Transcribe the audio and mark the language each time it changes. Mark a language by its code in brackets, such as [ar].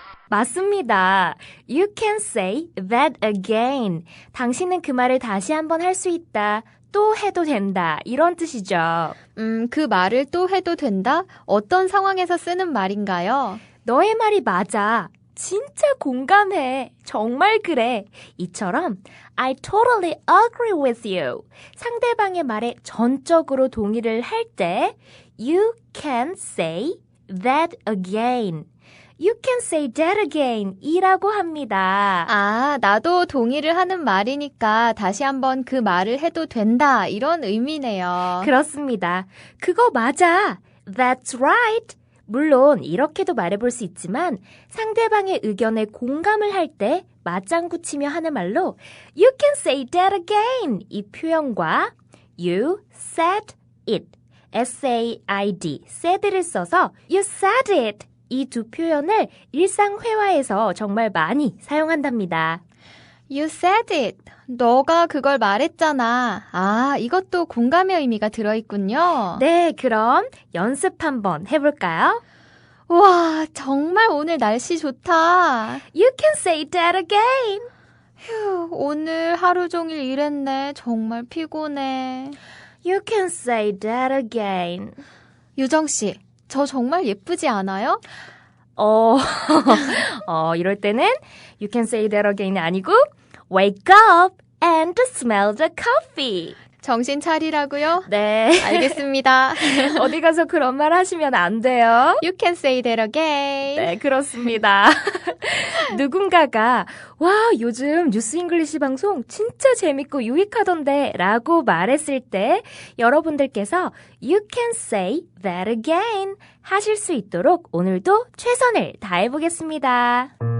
[ko] 맞습니다. [en] You can say that again. [ko] 당신은 그 말을 다시 한번 할 수 있다. 또 해도 된다. 이런 뜻이죠. 그 말을 또 해도 된다? 어떤 상황에서 쓰는 말인가요? 너의 말이 맞아. 진짜 공감해. 정말 그래. 이처럼 [en] I totally agree with you. [ko] 상대방의 말에 전적으로 동의를 할 때 [en] You can say that again. You can say that again [ko] 이라고 합니다. 아, 나도 동의를 하는 말이니까 다시 한번 그 말을 해도 된다. 이런 의미네요. 그렇습니다. 그거 맞아. [en] That's right. [ko] 물론 이렇게도 말해볼 수 있지만 상대방의 의견에 공감을 할 때 맞장구 치며 하는 말로 [en] You can say that again [ko] 이 표현과 [en] You said it [ko] S-A-I-D said를 써서 You said it 이 두 표현을 일상 회화에서 정말 많이 사용한답니다. [en] You said it. [ko] 너가 그걸 말했잖아. 아, 이것도 공감의 의미가 들어있군요. 네, 그럼 연습 한번 해볼까요? 와, 정말 오늘 날씨 좋다. [en] You can say that again. [ko] 휴, 오늘 하루 종일 일했네. 정말 피곤해. [en] You can say that again. [ko] 유정씨, 저 정말 예쁘지 않아요? 이럴 때는 [en] You can say that again [ko] 이 아니고 [en] Wake up and smell the coffee. [ko] 정신 차리라고요? 네. 알겠습니다. 어디 가서 그런 말 하시면 안 돼요. [en] You can say that again. [ko] 네, 그렇습니다. 누군가가 와, 요즘 뉴스 잉글리시 방송 진짜 재밌고 유익하던데 라고 말했을 때 여러분들께서 [en] You can say that again [ko] 하실 수 있도록 오늘도 최선을 다해보겠습니다.